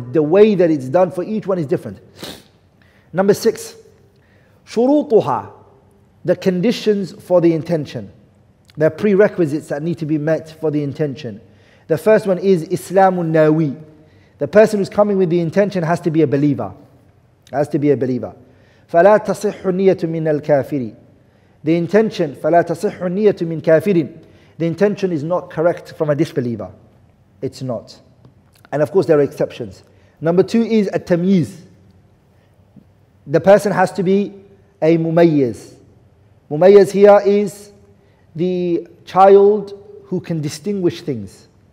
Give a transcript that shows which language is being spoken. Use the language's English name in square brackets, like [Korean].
[English] The way that it's done for each one is different. Number 6, [Arabic] شُرُوطُهَا. [English] The conditions for the intention. There are prerequisites that need to be met for the intention. The first one is Islamun Nawi. The person who's coming with the intention has to be a believer. Has to be a believer. [Arabic] فَلَا تَصِحُّ النِّيَّةُ مِنَ الْكَافِرِ. [English] The intention, [Arabic] فَلَا تَصِحُّ النِّيَّةُ مِنْ كَافِرٍ. [English] The intention is not correct from a disbeliever. It's not. And of course there are exceptions. Number 2 is at-tamyiz. The person has to be a mumayyiz. Mumayyiz here is the child who can distinguish things.